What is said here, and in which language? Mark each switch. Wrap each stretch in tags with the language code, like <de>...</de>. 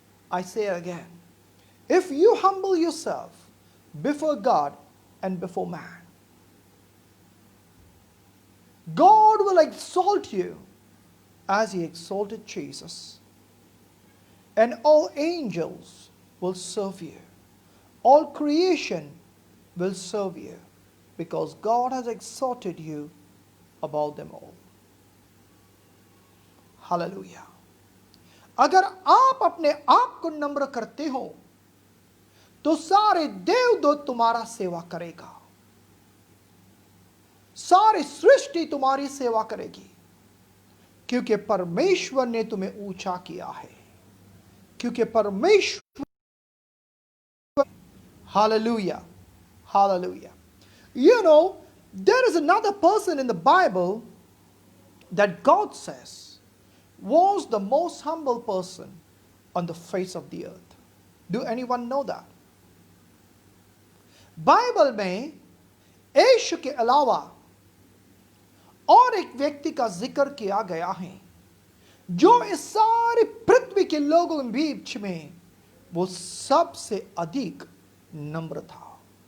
<en>I say it again. If you humble yourself before God and before man, God will exalt you as He exalted Jesus. And all angels will serve you. All creation will serve you, because God has exalted you above them all. Hallelujah.</en> <hi>अगर आप अपने आप को नम्र करते हो तो सारे देवदूत तुम्हारा सेवा करेगा, सारी सृष्टि तुम्हारी सेवा करेगी, क्योंकि परमेश्वर ने तुम्हें ऊंचा किया है, क्योंकि परमेश्वर।</hi> <en>Hallelujah, hallelujah. You know, there is another person in the Bible that God says was the most humble person on the face of the earth. Do anyone know that?</en> <hi>Bible में यीशु के अलावा और एक व्यक्ति का जिक्र किया गया है जो इस सारी पृथ्वी के लोगों के बीच में वो सबसे अधिक नम्र था।</hi>